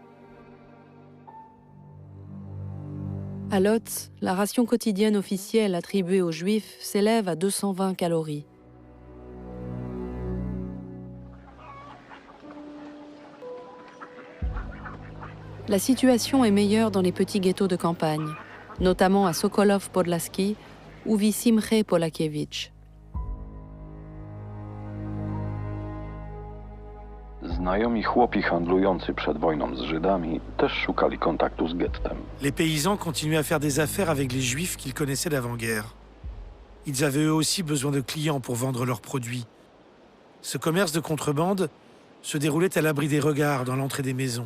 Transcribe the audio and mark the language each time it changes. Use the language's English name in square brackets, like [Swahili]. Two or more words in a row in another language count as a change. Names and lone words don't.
[French] À Lodz, la ration quotidienne officielle attribuée aux Juifs s'élève à 220 calories. La situation est meilleure dans les petits ghettos de campagne, notamment à Sokolov Podlaski, où vit Simche Polakiewicz. [Polish] Znajomi chłopi handlujący przed wojną z Żydami też szukali kontaktu z gettem. [French] Les paysans continuaient à faire des affaires avec les Juifs qu'ils connaissaient d'avant-guerre. Ils avaient eux aussi besoin de clients pour vendre leurs produits. Ce commerce de contrebande se déroulait à l'abri des regards dans l'entrée des maisons.